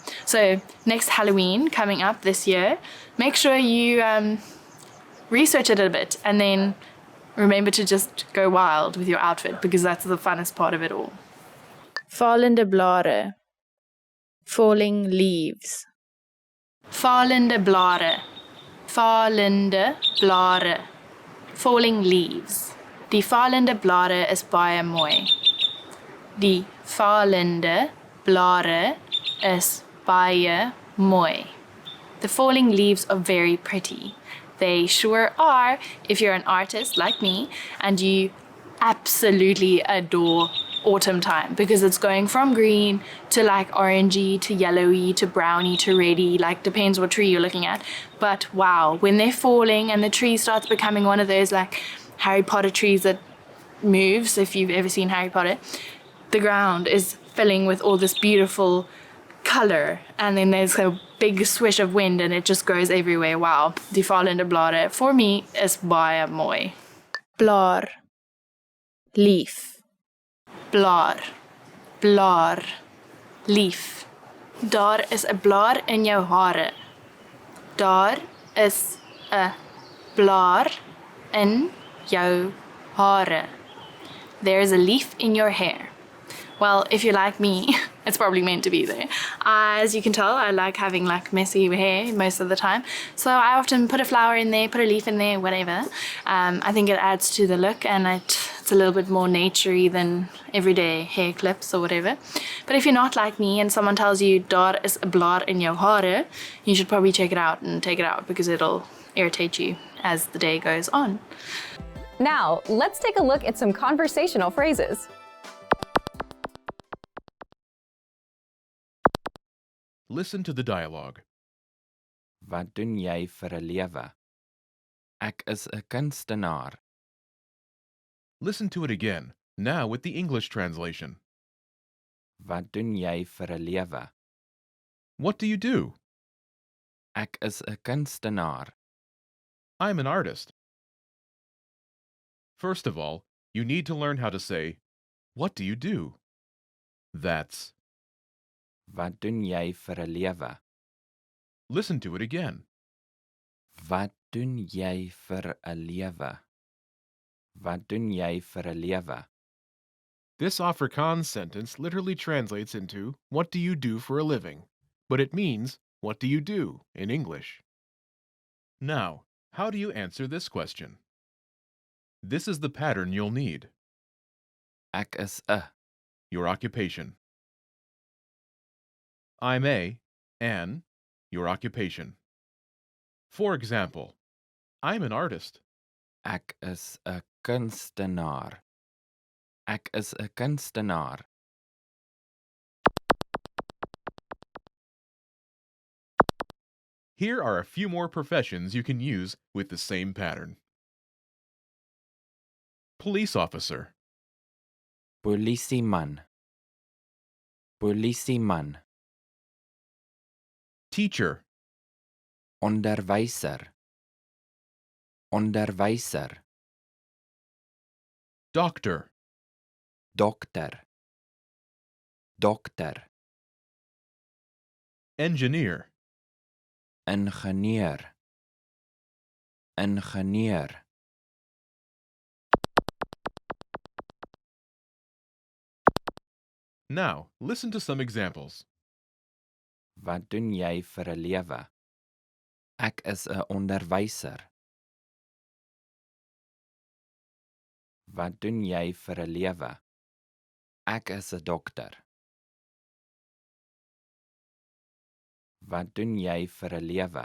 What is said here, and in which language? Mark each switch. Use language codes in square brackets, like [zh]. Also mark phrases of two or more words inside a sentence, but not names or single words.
[en] So next Halloween coming up this year, make sure you research it a bit and then remember to just go wild with your outfit because that's the funnest part of it all. [af] Fallende blare. [en] Falling leaves. [af] Fallende blare. Fallende blare. [en] Falling leaves. [af] Die fallende blare is baie mooi. Die fallende blare is baie mooi. [en] The falling leaves are very pretty. They sure are if you're an artist like me and you absolutely adore autumn time because it's going from green to like orangey to yellowy to browny to reddy, like depends what tree you're looking at. But wow, when they're falling and the tree starts becoming one of those like Harry Potter trees that moves, if you've ever seen Harry Potter, the ground is filling with all this beautiful color and then there's a big swish of wind and it just goes everywhere. [af] Wow, die fallende blare [en] for me [af] is baie mooi. Blaar. Leaf. Blaar, blaar, lief. Daar is 'n blaar in jou hare. Daar is 'n blaar in jou hare. [en] There is a leaf in your hair. Well, if you're like me, it's probably meant to be there. As you can tell, I like having like messy hair most of the time. So I often put a flower in there, put a leaf in there, whatever. I think it adds to the look and it's a little bit more naturey than everyday hair clips or whatever. But if you're not like me and someone tells you [af] daar is 'n blaar in jou hare, [en] you should probably check it out and take it out because it'll irritate you as the day goes on. Now, let's take a look at some conversational phrases. Listen to the dialogue. [af] Wat doen jy vir 'n lewe? Ek is 'n kunstenaar. [en] Listen to it again, now with the English translation. [af] Wat doen jy vir 'n lewe? [en] What do you do? [af] Ek is 'n kunstenaar. [en] I'm an artist. First of all, you need to learn how to say, what do you do? That's. [af] Wat doen jy vir 'n lewe? [en] Listen to it again. [af] Wat doen jy vir 'n lewe? Wat doen jy vir 'n lewe? [en] This Afrikaans sentence literally translates into, what do you do for a living? But it means, what do you do in English? Now, how do you answer this question? This is the pattern you'll need. [af] Ek is 'n. [en] Your occupation. I'm an, your occupation. For example, I'm an artist. [af] Ek is 'n kunstenaar. Ek is 'n kunstenaar. [en] Here are a few more professions you can use with the same pattern. Police officer. [af] Polisieman. Polisieman. [en] Teacher. [af] Onderwyser. Onderwyser. [en] Doctor. [af] Dokter. Dokter. [en] Engineer. [af] Ingenieur. Ingenieur. [en] Now, listen to some examples. [af] Wat doen jy vir 'n lewe? Ek is 'n onderwyser. Wat doen jy vir 'n lewe? Ek is 'n dokter. Wat doen jy vir 'n lewe?